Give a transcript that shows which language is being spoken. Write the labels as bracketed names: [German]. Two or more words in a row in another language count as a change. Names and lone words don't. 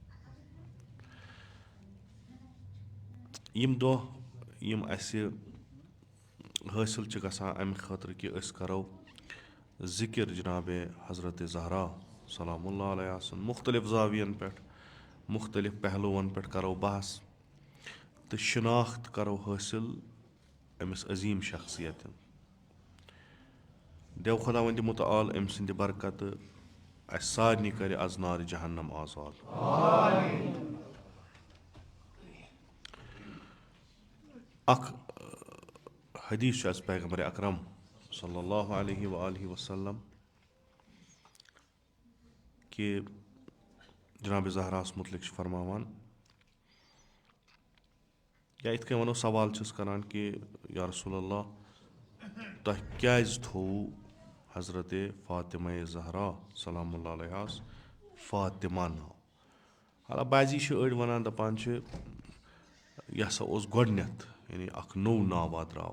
[Kashmiri] یِم دۄہ یِم اَسہِ حٲصِل چھِ گژھان اَمہِ خٲطرٕ کہِ أسۍ کرو ذِکر جناب حضرت زہرا [Arabic] سلام اللہ علیہ [Kashmiri] سُنٛد مُختٔلِف زاوِین پٮ۪ٹھ مُختٔلِف پہلوٗوَن پٮ۪ٹھ کرو بحث تہٕ شِناخت کرو حٲصِل أمِس عظیٖم شخصیت. دیو خۄداوندِ مُتعال أمۍ سٕنٛدِ برکتہٕ اَسہِ سارنٕے کرِ از نارِ جہنم آزاد. اکھ حدیٖث چھُ اَسہِ پیغمبرِ اکرم [Arabic] صلی اللہ علیہ وآلہ وسلم [Kashmiri] کہِ جناب زہراہس مُتعلق چھِ فرماوان یا یِتھ کٔنۍ ونو سوال چھِس کران کہِ [Arabic] یا رسول اللہ [Kashmiri] تۄہہِ کیازِ تھوٚوُ حضرت فاطمہ زہرا [Arabic] سلام اللہ علیہس [Kashmiri] فاطمہ ناو؟ حالا بعضی چھِ أڑۍ ونان دپان چھِ یہِ ہسا اوس گۄڈنیٚتھ یعنی اکھ نوٚو ناوا درٛاو.